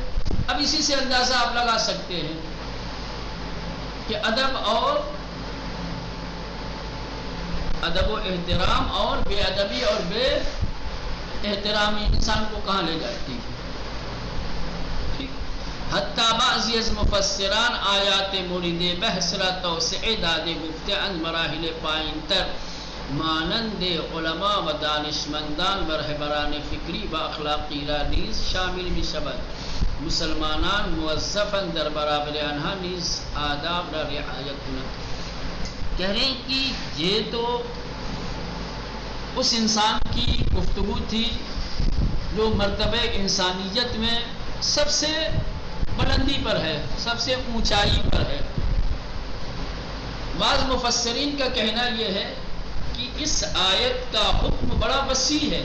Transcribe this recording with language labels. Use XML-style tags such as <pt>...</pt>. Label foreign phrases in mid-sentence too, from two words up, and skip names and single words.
<ur>اب اسی سے اندازہ آپ لگا سکتے ہیں کہ ادب و احترام اور بے ادبی اور بے احترامی انسان کو کہاں لے جاتی ہے.</ur> <fa>حتیٰ بعضی از مفسران آیات مورد بحث را توسع داده گفته اند مراحل پایین تر مانند علماء و دانشمندان و رهبران فکری و اخلاقی را نیز شامل می شود. مسلمانان موظفاً در برابر آنها نیز آداب را رعایت کنند.</fa> <ur>کہہ رہے ہیں کہ یہ تو اس انسان کی گفتگو تھی جو مرتبہ انسانیت میں سب سے بلندی پر ہے، سب سے اونچائی پر ہے. بعض مفسرین کا کہنا یہ ہے کہ اس آیت کا حکم بڑا وسیع ہے.</ur>